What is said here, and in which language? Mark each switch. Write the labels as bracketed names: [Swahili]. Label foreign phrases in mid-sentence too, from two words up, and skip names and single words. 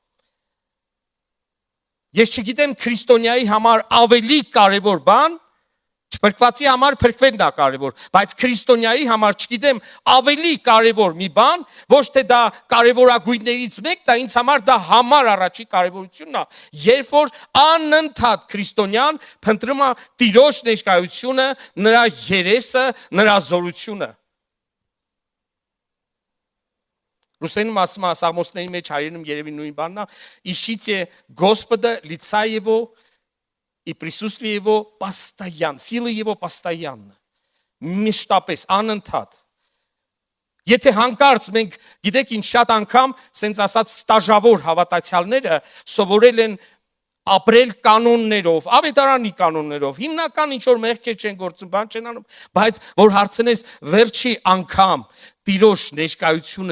[Armenian] Ես չգիտեմ քրիստոնյայի համար ավելի կարևոր բան, չփրկվածի համար փրկվելն է կարևոր, բայց քրիստոնյայի համար չգիտեմ ավելի կարևոր մի բան, ոչ թե դա կարևորագույններից մեկ, դա ինձ համար դա համար առաջի կարևորությունն է, երբ որ անընդհատ քրիստոնյան փնտրում է Տիրոջ ներկայությունը, նրա երեսը, նրա զորությունը։ Ռուսերենում ասում է Սաղմոսների մեջ հայերենում երևի նույն բանն է, [Russian] «Ищите Господа, лица Его и присутствие Его постоянно, силы Его постоянно». [Armenian] Մշտապես, անընդհատ։ Եթե հանկարծ մենք գիտեք ինչ շատ անգամ, սենց ասած ստաժավոր հավատացյալները սովորել են ապրել կանոններով, ավետարանի կանոններով, հիմնական ինչ որ մեղքեր չեն գործում, բան չեն անում, բայց որ հարցնես վերջի անգամ Տիրոջ ներկայությունը